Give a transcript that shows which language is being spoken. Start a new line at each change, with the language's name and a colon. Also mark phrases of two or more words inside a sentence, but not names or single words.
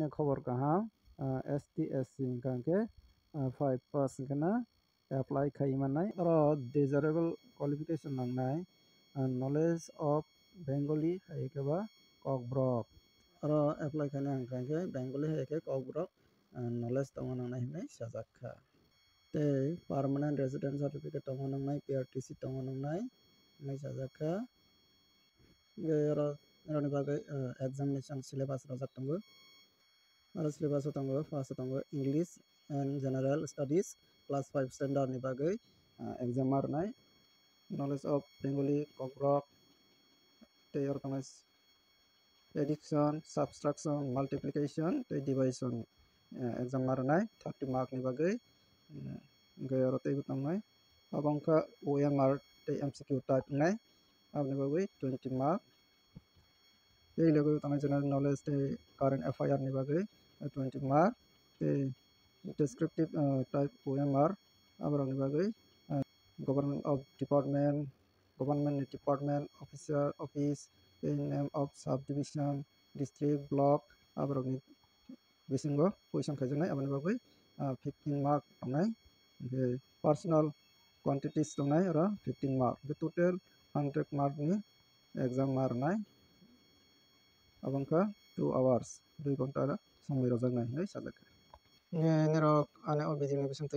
Kok Borok: khobor kaham ST SC gangke 5 pass gana apply khai manai oro
English: desirable qualification
Kok Borok: nangnai
English: knowledge of Bengali
Kok Borok: haikeba kokbrok oro apply khaina hingkha Bengali haike kokbrok knowledge tongo nangnai hinai sajakha tei
English: permanent resident certificate
Kok Borok: tongo nangnai PRTC tongo nangnai hinai sajakha eroni bagui
English: examination syllabus
Kok Borok: rojak tongo aro syllabus o tongo first tongo
English: English and general studies class 5 standard
Kok Borok: ni bagui exam marnai
English: knowledge of Bengali
Kok Borok: kokbrok tei oro tongo
English: addition subtraction multiplication
Kok Borok: tei division exam marnai 30 mark ni bagui oro tei tongnai abongka OMR tei
English: MCQ type
Kok Borok: nai aboni bagui 20 mark tei logo tongnai
English: general knowledge
Kok Borok: tei
English: current affair
Kok Borok: ni bagui 20 mark tei
English: descriptive type OMR
Kok Borok: aborok ni bagui government
English: department officer office
Kok Borok: tei
English: name of subdivision district block
Kok Borok: aborok ni bisingo question khaijaknai aboni bagui 15 mark tongnai
English: personal quantities
Kok Borok: tongnai oro 15 mark total 100 mark ni exam marnai abongka 2 hours 2 ghonta samoi rojaknai hinai sajakha nerok ane o video ni bisingtwi